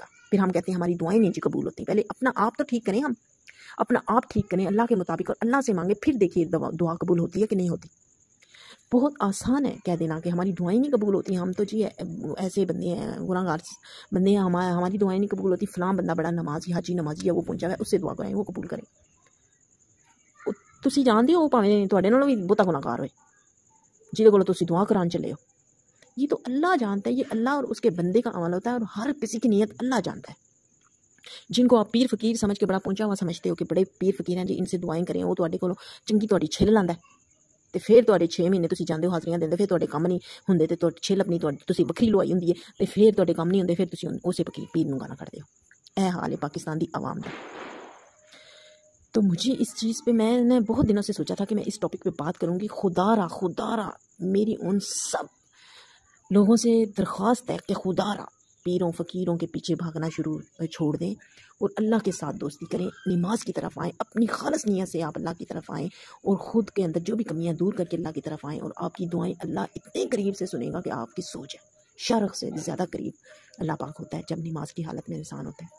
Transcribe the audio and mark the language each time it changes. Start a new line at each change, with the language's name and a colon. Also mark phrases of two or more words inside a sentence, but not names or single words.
Urdu: پھر ہم کہتے ہیں ہماری دعائیں نہیں جی قبول ہوتی۔ پہلے اپنا آپ تو ٹھیک کریں، ہم اپنا آپ ٹھیک کریں اللہ کے مطابق، اور اللہ سے مانگیں، پھر دیکھیے دعا قبول ہوتی ہے کہ نہیں ہوتی۔ بہت آسان ہے کہہ دینا کہ ہماری دعائیں نہیں قبول ہوتی، ہم تو جی ایسے بندے ہیں، گناہ گار بندے ہیں، ہماری دعائیں نہیں قبول ہوتی، فلاں بندہ بڑا نمازی حاجی نمازی ہے، وہ پہنچا ہے، اس سے دعا کریں وہ قبول کریں۔
Punjabi: تسی جانتے ہو پاویں تواڈے نالوں بھی بہتا گناہ گار ہوئے جہدے کولوں تسی دعا کران چلے ہو،
Urdu: یہ تو اللہ جانتا ہے، یہ اللہ اور اس کے بندے کا عمل ہوتا ہے، اور ہر کسی کی نیت اللہ جانتا ہے۔ جن کو آپ پیر فقیر سمجھ کے بڑا پہنچا ہوا سمجھتے ہو کہ بڑے پیر فقیر ہیں جی ان سے دعائیں کریں،
Punjabi: وہ تواڈے کولوں چنگی تواڈی چھل لاندا ہے، تے پھر تواڈے 6 مہینے تسی جاندے ہو حاضریاں دیندے، پھر تواڈے کم نہیں ہوندے، تے تواڈی چھل اپنی تسی بکری لوائی ہوندی ہے، تے پھر تواڈے کم نہیں ہوندے، پھر تسی اسے پیر نوں گانا کردے ہو۔ اے حال ہے پاکستان دی عوام دا۔
Urdu: تو مجھے اس چیز پہ میں نے بہت دنوں سے سوچا تھا کہ میں اس ٹاپک پہ بات کروں گی۔ خدا را میری ان سب لوگوں سے درخواست ہے کہ خدا را پیروں فقیروں کے پیچھے بھاگنا چھوڑ دیں اور اللہ کے ساتھ دوستی کریں، نماز کی طرف آئیں، اپنی خالص نیت سے آپ اللہ کی طرف آئیں، اور خود کے اندر جو بھی کمیاں دور کر کے اللہ کی طرف آئیں، اور آپ کی دعائیں اللہ اتنے قریب سے سنے گا کہ آپ کی سوچ ہے شرق سے زیادہ قریب اللہ پاک ہوتا ہے جب نماز کی حالت میں انسان ہوتا ہے.